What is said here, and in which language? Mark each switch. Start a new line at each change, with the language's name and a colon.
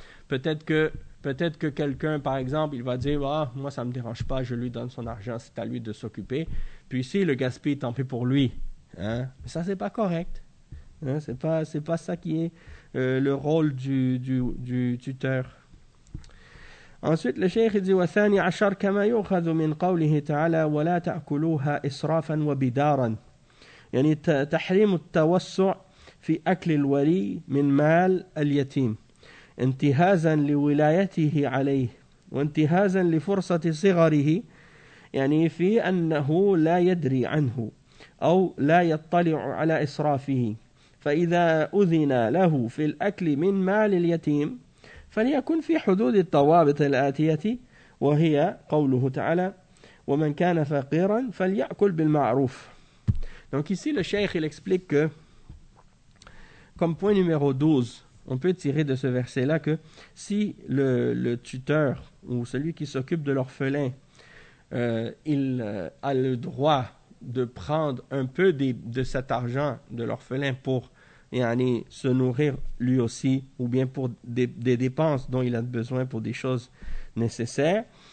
French: Peut-être que quelqu'un, par exemple, il va dire, oh, moi ça ne me dérange pas, je lui donne son argent, c'est à lui de s'occuper. Puis si le gaspille, tant pis pour lui. Hein? Mais ça, ce n'est pas correct. Hein, c'est pas ça qui est le rôle du tuteur. Ensuite, le cheikh dit
Arabic: وَثَانِ عَشَرْ كَمَا يُخَذُ مِنْ قَوْلِهِ تَعَالَى وَلَا تَأْكُلُوهَا إِسْرَافًا وَبِدَارًا. يعني تحريم التوسع في أكل الولي من مال اليتيم انتهازا لولايته عليه وانتهازا لفرصة صغره يعني في أنه لا يدري عنه أو لا يطلع على إسرافه. فإذا أذن له في الأكل من مال اليتيم فليكن في حدود الضوابط الآتية، وهي قوله تعالى ومن كان فقيرا فليأكل بالمعروف.
French: Donc ici le cheikh il explique que comme point numéro 12, on peut tirer de ce verset là que si le tuteur ou celui qui s'occupe de l'orphelin il a le droit de prendre un peu de cet argent de l'orphelin pour yani, se nourrir lui aussi, ou bien pour des dépenses dont il a besoin pour des choses nécessaires.